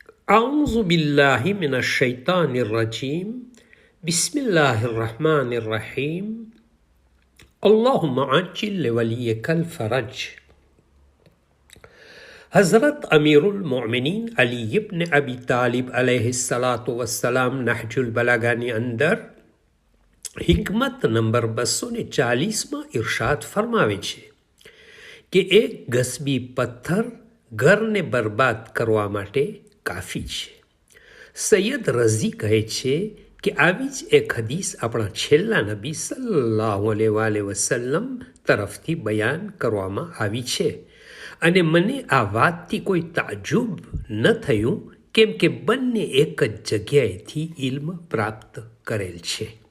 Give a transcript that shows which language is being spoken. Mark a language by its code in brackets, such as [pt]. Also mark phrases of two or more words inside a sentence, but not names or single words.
[ar] أعوذ بالله من الشيطان الرجيم بسم الله الرحمن الرحيم اللهم عجل لوليك الفرج. [gu] હઝરત અમીરુલ મોમિનીન અલી ઇબ્ન અબી તાલિબ [ar] عليه الصلاة والسلام [gu] નહજુલ બલાગાની અંદર હિકમત નંબર 240 ઇરશાદ ફરમાવે છે કે એક ગસબી પથ્થર ઘરને બરબાદ કરવા માટે કાફી છે. સૈયદ રઝી કહે છે કે આવી જ એક હદીસ આપણા છેલ્લા નબી [ar] صلى الله عليه وسلم [gu] તરફથી બયાન કરવામાં આવી છે અને મને આ વાતથી કોઈ તાજુબ ન થયું કેમ કે બંને એક જ જગ્યાએથી ઇલ્મ પ્રાપ્ત કરેલ છે.